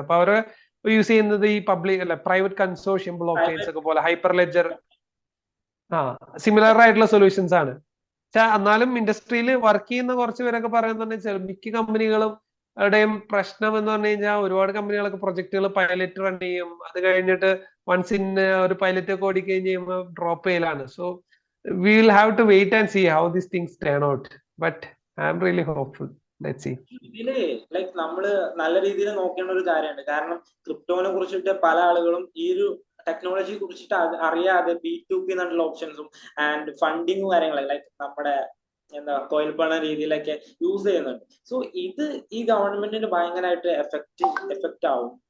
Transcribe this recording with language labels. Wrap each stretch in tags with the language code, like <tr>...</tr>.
<ml>അപ്പൊ അവര് യൂസ് ചെയ്യുന്നത് ഈ പബ്ലിക് അല്ല പ്രൈവറ്റ് കൺസോർഷ്യം ബ്ലോക്ക് ചെയിൻസ് ഒക്കെ പോലെ ഹൈപ്പർ ലെഡ്ജർ സിമിലർ ആയിട്ടുള്ള സൊല്യൂഷൻസ് ആണ്. പക്ഷെ എന്നാലും ഇൻഡസ്ട്രിയിൽ വർക്ക് ചെയ്യുന്ന കുറച്ച് പേരൊക്കെ പറയുന്നത് മിക്ക കമ്പനികളും ടെയും പ്രശ്നം എന്ന് പറഞ്ഞു കഴിഞ്ഞാൽ ഒരുപാട് കമ്പനികളൊക്കെ പ്രൊജക്ടുകൾ പൈലറ്റ് റൺ ചെയ്യും, അത് കഴിഞ്ഞിട്ട് വൺസ് ഇൻ ഒരു പൈലറ്റ് ഒക്കെ ഓടിക്കഴിഞ്ഞ് കഴിയുമ്പോൾ ഡ്രോപ്പ് ചെയ്യലാണ്.</ml> <en>So we will have to wait and see how these things turn out, but I am really hopeful. Let's see.</en> <ml>ഇതില് ലൈക്ക് നമ്മള് നല്ല രീതിയിൽ നോക്കേണ്ട ഒരു കാര്യമുണ്ട്. കാരണം ക്രിപ്റ്റോനെ കുറിച്ചിട്ട് പല ആളുകളും ഈ ഒരു ടെക്നോളജിയെ കുറിച്ചിട്ട് അറിയാതെ B2B എന്നുള്ള ഓപ്ഷൻസും ആൻഡ് ഫണ്ടിങ്ങും കാര്യങ്ങളൊക്കെ ലൈക്ക് നമ്മുടെ കോയിൽ പണ രീതിയിലൊക്കെ യൂസ് ചെയ്യുന്നുണ്ട്. സോ ഇത് ഈ ഗവൺമെന്റിന് ഭയങ്കരമായിട്ട് എഫക്റ്റ് ആവും.</ml>